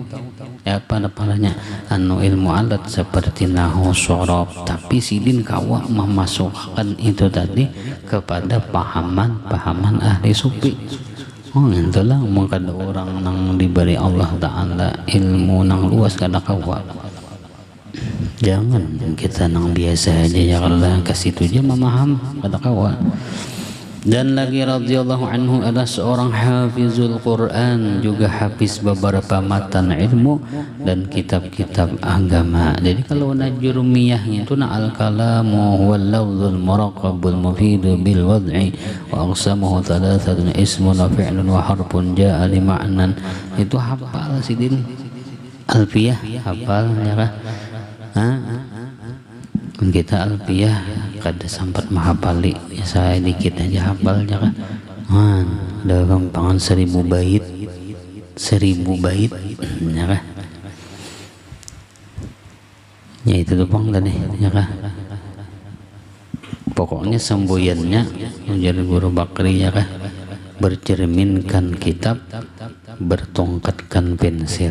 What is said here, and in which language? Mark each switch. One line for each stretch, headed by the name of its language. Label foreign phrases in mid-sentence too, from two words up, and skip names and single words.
Indonesian: Ya pada-padanya anu ilmu alat seperti nahu sorob, tapi sidin kawa memasukkan itu tadi kepada pahaman ahli sufi. Itulah maka ada orang nang diberi Allah Ta'ala ilmu nang luas kada kawa.
Banjar: Jangan kita nang biasa aja, ya Allah kasih tu je memaham kada kawa.
Indonesian: Dan lagi
Arabic: رضي الله عنه
Indonesian: adalah seorang
Arabic: حافظ القرآن,
Indonesian: juga hafiz beberapa matan ilmu dan kitab-kitab agama. Jadi kalau najrumiyahnya itu
Arabic: الكلام هو اللفظ المركب المفيد بالوضع وأقسامه ثلاثة اسم وفعل وحرف جاء لمعنى.
Banjar: Itu hafal sidin alfiyah, hafal ya kah? Kita alfiyah kada sempat menghafali,
Indonesian: ya saya dikit aja hafal ya kan. Ada gampangan 1000 bait ya kan. Ya itu doang tadi ya kan. Pokoknya semboyannya menjadi guru Bakri ya kan, bercerminkan kitab, bertongkatkan pensil.